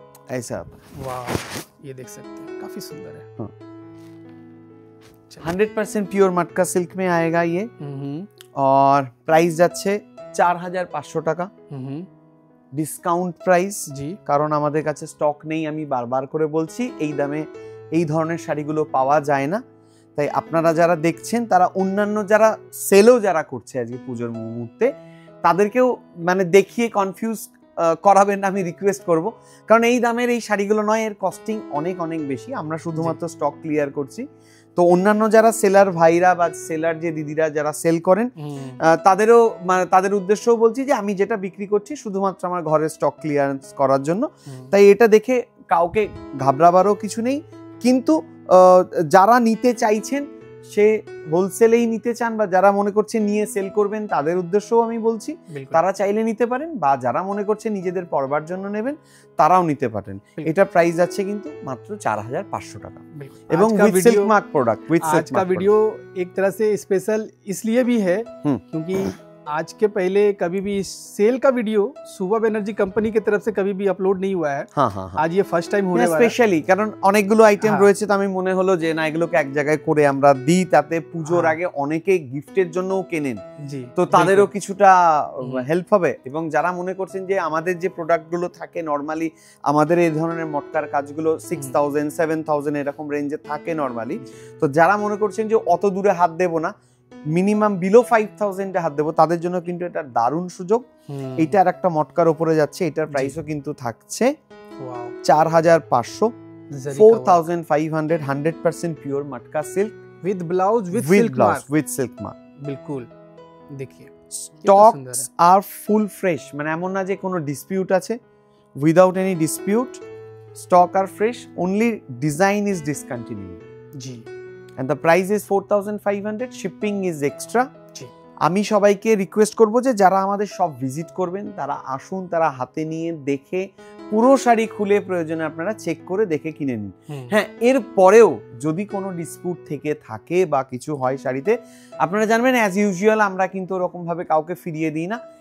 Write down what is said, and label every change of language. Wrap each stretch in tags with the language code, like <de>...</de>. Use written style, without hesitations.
<hi>ऐसा। वाह, ये देख सकते हैं, काफी सुंदर है। हाँ। 100% प्योर मटका सिल्क में आएगा ये, और प्राइस</hi> <bn>যাচ্ছে 4500 টাকা, ডিসকাউন্ট প্রাইস জি, কারণ আমাদের কাছে স্টক নেই। আমি বারবার করে বলছি এই দামে এই ধরনের শাড়িগুলো পাওয়া যায় না। তাই আপনারা যারা দেখছেন তারা অন্যান্য যারা সেলও যারা করছে আজকে পুজোর মুহূর্তে তাদেরকেও মানে দেখিয়ে কনফিউজ করাবেন না, আমি রিকোয়েস্ট করব। কারণ এই দামের এই শাড়িগুলো নয়, এর কস্টিং অনেক অনেক বেশি। আমরা শুধুমাত্র স্টক ক্লিয়ার করছি। তো অন্যান্য যারা সেলার ভাইরা বা সেলার যে দিদিরা যারা সেল করেন তাদেরও মানে তাদের উদ্দেশ্যও বলছি যে আমি যেটা বিক্রি করছি শুধুমাত্র আমার ঘরের স্টক ক্লিয়ারেন্স করার জন্য। তাই এটা দেখে কাউকে ঘাবড়াবারও কিছু নেই। কিন্তু যারা নিতে চাইছেন, সে হোলসেলেই নিতে চান বা যারা মনে করছে নিয়ে সেল করবেন, তাদের উদ্দেশ্যও আমি বলছি তারা চাইলে নিতে পারেন, বা যারা মনে করছে নিজেদের পরবার জন্য নেবেন তারাও নিতে পারেন। এটা প্রাইস আছে কিন্তু মাত্র 4500 টাকা এবং উইথ সিল্ক মার্ক প্রোডাক্ট।</bn> <hi>आज का वीडियो एक तरह से स्पेशल इसलिए भी है क्योंकि आज के पहले कभी भी सेल का वीडियो सुबह एनर्जी कंपनी की तरफ से कभी भी अपलोड नहीं हुआ है। हाँ हाँ हाँ। आज ये फर्स्ट टाइम होने वाला है।</hi> <bn>স্পেশালি কারণ অনেকগুলো আইটেম রয়েছে, তো আমি মনে হলো যে না এগুলোকে এক জায়গায় করে আমরা দিই, তাতে পুজোর আগে অনেকে গিফটের জন্যও কেনেন, জি, তো তাদেরও কিছুটা হেল্প হবে। এবং যারা মনে করছেন যে আমাদের যে প্রোডাক্টগুলো থাকে নরমালি, আমাদের এই ধরনের মটকার কাজগুলো 6000 7000 এরকম রেঞ্জে থাকে নরমালি, তো যারা মনে করছেন যে অত দূরে হাত দেবো না, মিনিমাম বিলো 5000 এ হাত দেবো, তাদের জন্য কিন্তু এটা দারুণ সুযোগ। এইটা আর একটা মটকার উপরে যাচ্ছে, এটার প্রাইসও কিন্তু থাকছে 4500, 4500, 100% pure matka silk</bn> <en>With blouse with silk mark.</en> <hi>बिल्कुल, देखिए</hi> <en>stocks আর full fresh,</en> <bn>মানে এমন না যে কোনো ডিসপিউট আছে,</bn> <en>without any dispute stock আর fresh, only design is discontinued</en> <bn>G,</bn> <en>and the price is 4500, shipping is extra।</en> <bn>আমি সবাইকে রিকোয়েস্ট করব যে যারা আমাদের সব ভিজিট করবেন তারা আসুন, তারা হাতে নিয়ে দেখে পুরো শাড়ি খুলে প্রয়োজনে আপনারা চেক করে দেখে কিনে নিন। হ্যাঁ, এর পরেও যদি কোনো ডিসপিউট থেকে থাকে বা কিছু হয় শাড়িতে, আপনারা জানবেন অ্যাজ ইউজুয়াল আমরা কিন্তু ওরকম ভাবে কাউকে ফিরিয়ে দিই না।</bn>